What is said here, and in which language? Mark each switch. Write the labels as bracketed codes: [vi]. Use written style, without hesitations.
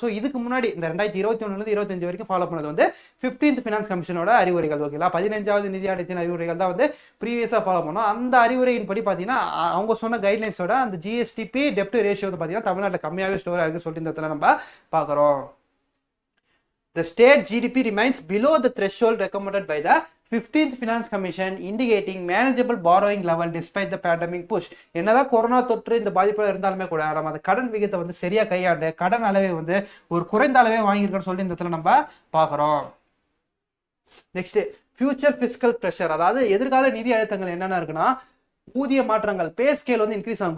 [ta] So இதுக்கு முன்னாடி இந்த 2021 25 வரைக்கும் ஃபாலோ பண்ணது வந்து 15th ஃபினான்ஸ் கமிஷனோட அறிவுரைகள். ஓகேங்களா? 15வது நிதி ஆணையத்தின் அறிவுரைகள் தான் வந்து ப்ரீவியஸா ஃபாலோ பண்ணோம். அந்த அறிவுரையின் படி பார்த்தீங்கன்னா அவங்க சொன்ன கைட்லைன்ஸோட அந்த ஜிஎஸ்டிபி டெப்ட் ரேஷியோ வந்து பார்த்தீங்கன்னா கம்மியாவே ஸ்டோர் ஆகுது சொல்லிட்டு இந்த இடத்துல நம்ம பார்க்கிறோம். [en] The state GDP remains below the threshold recommended by the 15th Finance Commission, indicating manageable borrowing level despite the pandemic push. [ta] என்னதான் கொரோனா தொற்று இந்த பாதிப்புல இருந்தாலுமே கூட நம்ம அந்த கடன் விகிதத்தை வந்து சரியா கையாண்டு கடன் அளவை வந்து ஒரு குறைந்த அளவே வாங்கியிருக்கோம்னு சொல்லிட்டு இந்த இடத்துல நம்ம பார்க்கிறோம். நெக்ஸ்ட் ஃபியூச்சர் பிஸ்கல் பிரஷர், அதாவது எதிர்கால நிதி அழுத்தங்கள் என்னென்ன இருக்குன்னா ஊதிய மாற்றங்கள், பே ஸ்கேல் வந்து இன்க்ரீஸ் ஆகும்.